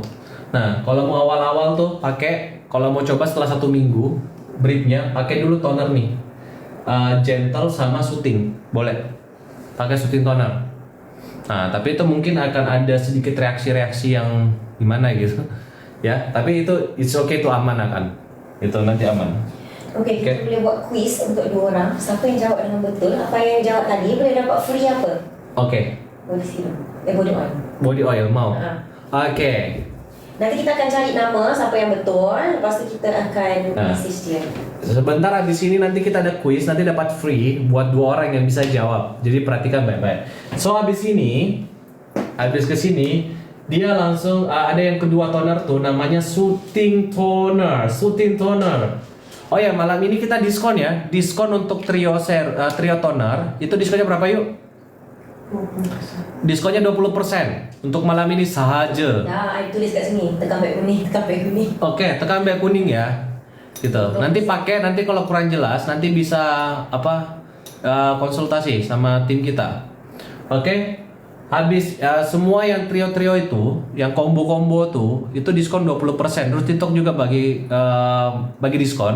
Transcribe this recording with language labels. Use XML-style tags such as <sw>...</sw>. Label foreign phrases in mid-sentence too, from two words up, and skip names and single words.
<id>Nah, kalau mau awal-awal tuh pakai, kalau mau coba setelah 1 minggu, briefnya pakai dulu toner nih. Gentle sama soothing, boleh. Pakai soothing toner. Nah, tapi itu mungkin akan ada sedikit reaksi-reaksi yang gimana gitu. Ya, tapi itu</id> <en>it's okay,</en> <id>itu aman akan. Itu nanti aman.</id> <ms>Okey, kita boleh buat quiz untuk 2 orang. Siapa yang jawab dengan betul? Apa yang jawab tadi boleh dapat free apa? Oke.</ms> <en>Body serum. Body oil. Body oil</en> <id>mau. Oke.</id> <ms>Nanti kita akan cari nama siapa yang betul. Lepas tu kita akan message dia.</ms> <id>Sebentar habis ini nanti kita ada quiz, nanti dapat free buat 2 orang yang bisa jawab. Jadi perhatikan baik-baik. So habis ke sini dia langsung ada yang kedua toner tuh namanya</id> <en>soothing toner. Soothing toner.</en> <id>Oh ya, malam ini kita diskon ya. Diskon untuk trio toner. Itu diskonnya berapa yuk? 20%.</id> <ms>Diskonnya 20% untuk malam ini sahaja. Dah, I tulis kat sini. Tekan beg kuning, tekan beg kuning. Oke, tekan beg kuning ya. Gitu.</ms> <id>Nanti pakai, nanti kalau kurang jelas nanti bisa konsultasi sama tim kita. Oke. Habis semua yang trio-trio itu, yang combo-combo tuh, itu diskon 20%. Terus TikTok juga bagi diskon.</id>